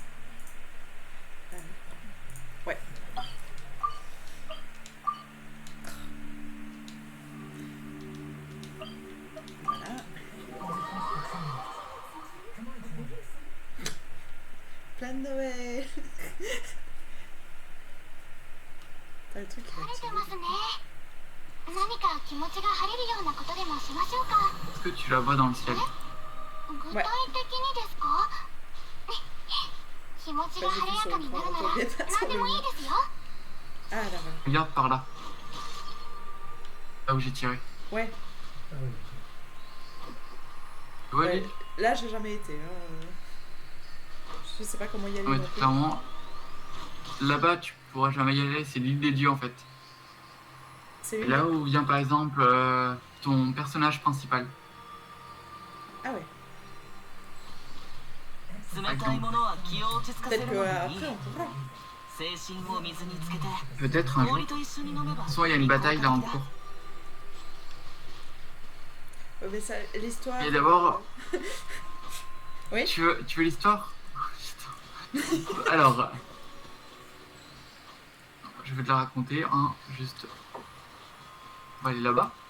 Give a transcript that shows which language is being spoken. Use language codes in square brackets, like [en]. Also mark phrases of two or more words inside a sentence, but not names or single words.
[fr] Ouais. Voilà. Plein de Noël. T'as le truc qui va [ja] 晴れて [fr] tirer. [ja] ますね。何か気持ちが晴れるようなことでもしましょうか。 [fr] Est-ce que tu la vois dans le ciel? [ja] 具体的にですか？気持ちが晴れやかになるなら何でもいいですよ。 [fr] Ah là, voilà. Regarde par là. Là où j'ai tiré. Ouais, Ah oui, Tu vois ouais. lui? Là j'ai jamais été. Hein. Je sais pas comment y aller. Ouais, non plus. clairement. Là-bas, tu pourras jamais y aller, c'est l'île des dieux en fait. C'est Et lui. là où vient par exemple ton personnage principal. Ah ouais. [ja] 冷たいものは気を落ち着かせ [fr] Peut-être [ja] るのにいい [fr] qu'après on pourra. [ja] 精神を水につけて [fr] Peut-être un jour. [ja] 氷と一緒に飲めば [fr] Soit il y a une bataille là en cours. Mais ça, l'histoire. Et d'abord, Oui. tu veux l'histoire? Alors, je vais te la raconter, hein, juste. On va aller là-bas.